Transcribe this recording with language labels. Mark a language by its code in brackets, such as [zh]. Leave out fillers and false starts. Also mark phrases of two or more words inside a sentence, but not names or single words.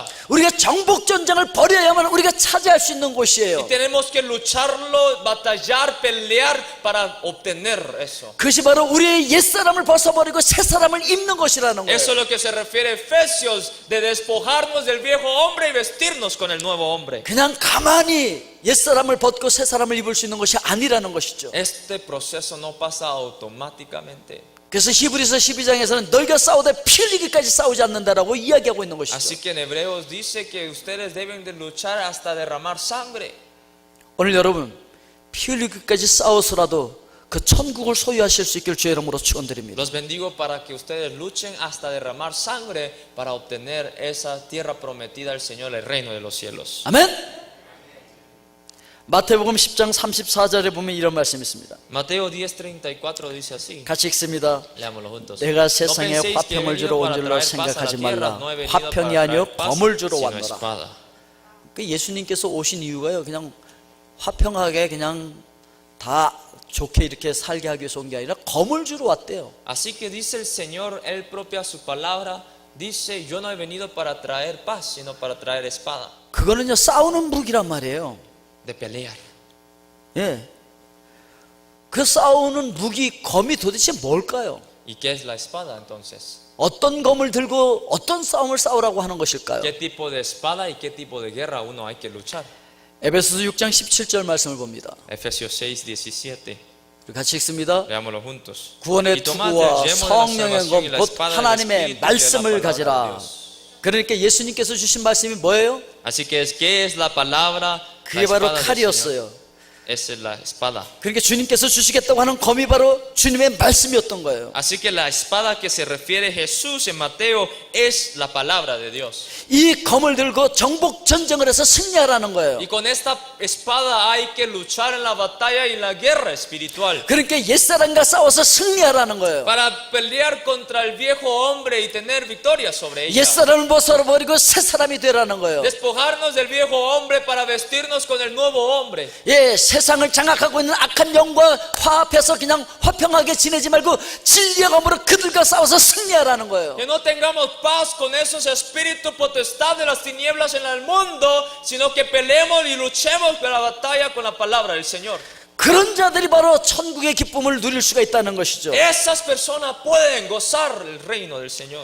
[ko] 우리가 정복 전쟁을 벌여야만 우리가 차지할 수 있는 곳이에요. [es] Y tenemos que lucharlo, batallar, pelear para obtener eso. [ko] 그것이 바로 우리의 옛사람을 벗어버리고 새사람을 입는 것이라는 거예요. [es] Eso es lo que se refiere a Efesios, de despojarnos del viejo hombre y vestirnos con el nuevo hombre. [ko] 그냥 가만히 옛사람을 벗고 새사람을 입을 수 있는 것이 아니라는 것이죠. [es] Este proceso no pasa automáticamente. [ko] 그래서 히브리서 12장에서는 너희가 싸우되 피 흘리기까지 싸우지 않는다라고 이야기하고 있는 것이죠. [es] Así que en Hebreos dice que ustedes deben de luchar hasta derramar sangre. [ko] 오늘 여러분 피 흘리기까지 싸워서라도 그 천국을 소유하실 수 있기를 주의 이름으로 축원드립니다. [es] Los bendigo para que ustedes luchen hasta derramar sangre para obtener esa tierra prometida del Señor, el reino de los cielos. [ko] 아멘. 마태복음 10장 34절에 보면 이런 말씀이 있습니다. [es] Mateo 10:34 dice así. [ko] 같이 읽습니다. [es] Leámoslo juntos. [ko] 내가 [es] No [ko] 세상에 [es] penséis que he [ko] 화평을 [es] venido [ko] 주러 온 [es] para [ko] 줄로 [es] traer paz a la [ko] 생각하지 [es] tierra. [ko] 말라. [es] No he venido [ko] 화평이 [es] para [ko] 아니요 [es] traer paz, [ko] 검을 주러 [es] sino [ko] 왔노라. [es] espada. [ko] 예수님께서 오신 이유가요, 그냥 화평하게 그냥 다 좋게 이렇게 살게 하기 위해서 온 게 아니라 검을 주러 왔대요. [es] Así que dice el Señor, Él propia su palabra, dice, yo no he venido para traer paz, sino para traer espada, [ko] 그거는요 싸우는 무기란 말이에요. [es] de pelear. [ko] 예. 그 싸우는 무기 검이 도대체 뭘까요? [es] ¿Y qué es la espada entonces? [ko] 어떤 검을 들고 어떤 싸움을 싸우라고 하는 것일까요? [es] ¿Qué tipo de espada y qué tipo de guerra uno hay que luchar? [ko] 에베소서 6장 17절 말씀을 봅니다. [es] Efesios 6:17. [ko] 같이 읽습니다. [es] Leámoslo juntos. [ko] 구원의 [es] Y tomad [ko] 투구와 [es] el yelmo de la [ko] 성령의 [es] salvación y [ko] 검, [es] la [ko] 곧 [es] espada del [ko] 하나님의 [es] Espíritu, que es la [ko] 말씀을 [es] palabra de [ko] 가지라. [es] Dios. [ko] 그러니까 예수님께서 주신 말씀이 뭐예요? [es] Así que ¿qué es la palabra? La [ko] 그게 바로 [es] espada del Señor. [ko] 칼이었어요. [es] Esa es la espada. [ko] 그러니까 주님께서 주시겠다고 하는 검이 바로 주님의 말씀이었던 거예요. [es] Así que la espada que se refiere Jesús en Mateo es la palabra de Dios. [ko] 이 검을 들고 정복 전쟁을 해서 승리하라는 거예요. [es] Y con esta espada hay que luchar en la batalla y la guerra espiritual. [ko] 그러니까 옛사람과 싸워서 승리하라는 거예요. [es] Para pelear contra el viejo hombre y tener victoria sobre ella. [ko] 옛사람을 벗어버리고 새사람이 되라는 거예요. [es] Despojarnos del viejo hombre para vestirnos con el nuevo hombre. [ko] 예, 세상을 장악하고 있는 악한 영과 화합해서 그냥 화평하게 지내지 말고 진리의 검으로 그들과 싸워서 승리하라는 거예요. [es] Que no tengamos paz con esos espíritus potestad de las tinieblas en el mundo, sino que peleemos y luchemos por la batalla con la palabra del Señor. [ko] 그런 자들이 바로 천국의 기쁨을 누릴 수가 있다는 것이죠. [es] Esas personas pueden gozar el reino del Señor.